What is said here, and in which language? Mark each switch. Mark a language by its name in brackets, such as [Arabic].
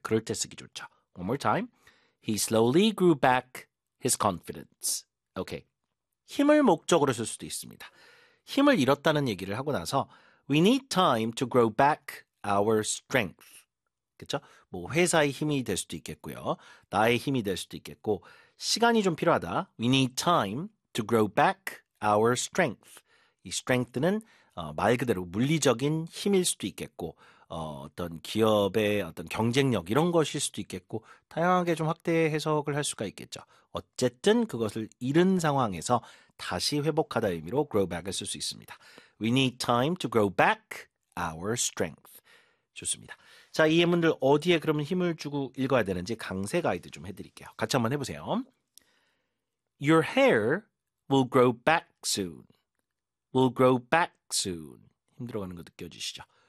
[Korean] 그럴 때 쓰기 좋죠. [English] One more time. He slowly grew back his confidence. Okay. [Korean] 힘을 목적으로 쓸 수도 있습니다. 힘을 잃었다는 얘기를 하고 나서 [English] We need time to grow back our strength. [Korean] 그렇죠? 뭐 회사의 힘이 될 수도 있겠고요. 나의 힘이 될 수도 있겠고 시간이 좀 필요하다. [English] We need time to grow back our strength. [Korean] 이 strength는 말 그대로 물리적인 힘일 수도 있겠고, 어떤 기업의 어떤 경쟁력 이런 것일 수도 있겠고, 다양하게 좀 확대 해석을 할 수가 있겠죠. 어쨌든 그것을 잃은 상황에서 다시 회복하다 의미로 grow back을 쓸수 있습니다. [English] We need time to grow back our strength. [Korean] 좋습니다. 자, 이 예문들 어디에 그러면 힘을 주고 읽어야 되는지 강세 가이드 좀 해드릴게요. 같이 한번 해보세요. [English] Your hair will grow back soon. Will grow back soon. [Korean] 힘들어 가는 거 느껴지시죠?